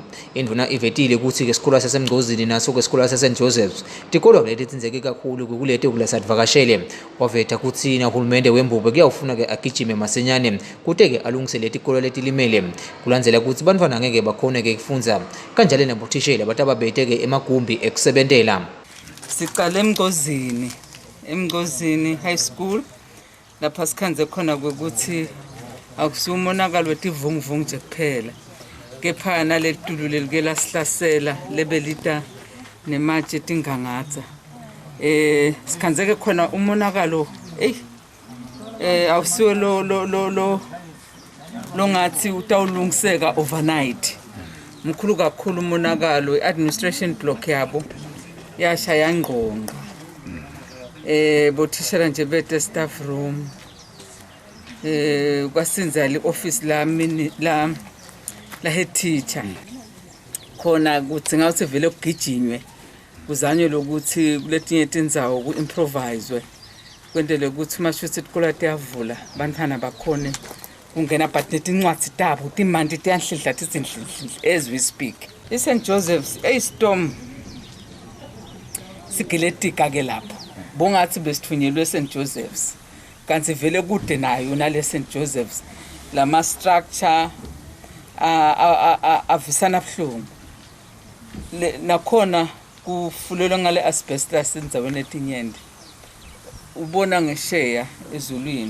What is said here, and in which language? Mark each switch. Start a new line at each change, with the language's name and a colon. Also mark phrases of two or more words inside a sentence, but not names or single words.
Swati: Indvuna ivetile kutsi-ke isikole sasemgqozini naso-ke isikole saSt Joseph's tikolo leti tsindzeke kakhulu kuleti kulasivakashele waveta kutsi nahulumende wembube kuyawufuna-ke agijime masinyane kute-ke alungise letikolo letilimele kulandzela kutsi bantfwana angeke bakhone-ke kufundza kanjalo nabothishela batababete-ke emagumbi ekusebentela. Siqale emgqozini
English: high school
Swati: lapha sikhanze khona ukuthi akusumonakalo wetivunguvungu nje kuphela kepha naletulu lelike lasihlasela lebelita nematshe etingangatsa sikhanzeke khona umonakalo awusiwe lo ngathi utawulungiseka overnight mkhulu kakhulu umonakalo. I-administration block yabo yashaya ngqongqo bothishela nje bete
English: staff room
Swati: kwasinza le-office la head teacher khona kudzinga ukuthi vele kugijinywe kuzanywe lokuthi kuletinye tindzawo ku-improviswe kwentele ukuthi mashuthi tikolo tiyavula bantfwana bakhone kungena but netincwadzi tabo timanti tiyanhlidla tizinhlidlidli
English: as we speak.
Swati: I-St Joseph's storm sigiletika-ke lapho bongathi besithunyelwe St Joseph's kanti vele kude nayo nale St Joseph's lama structure avisana buhlungu nakhona kufulelwa ngale asbestos endzaweni etinyende ubona ngesheya ezulwini